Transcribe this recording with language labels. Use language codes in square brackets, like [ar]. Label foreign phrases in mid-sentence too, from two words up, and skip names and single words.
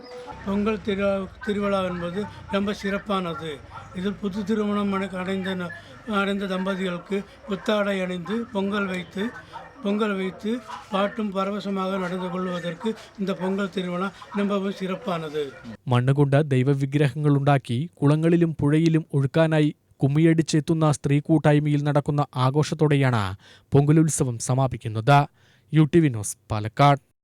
[ta] பொங்கல் திருவிழா என்பது ரொம்ப சிறப்பானது. இதில் புது திருமணம் அடைந்த தம்பதிகளுக்கு புத்தாடை அணிந்து பொங்கல் வைத்து பாட்டும் பரவசமாக நடந்து கொள்வதற்கு இந்த பொங்கൽ திருவிழா ரொம்பவும் சிறப்பானது. [ml] മണ്ണുകൊണ്ട് ദൈവവിഗ്രഹങ്ങളുണ്ടാക്കി കുളങ്ങളിലും പുഴയിലും ഒഴുക്കാനായി കുമ്മിയടിച്ചെത്തുന്ന സ്ത്രീ കൂട്ടായ്മയിൽ നടക്കുന്ന ആഘോഷത്തോടെയാണ് പൊങ്കലുത്സവം സമാപിക്കുന്നത്. UTV ന്യൂസ്, പാലക്കാട്.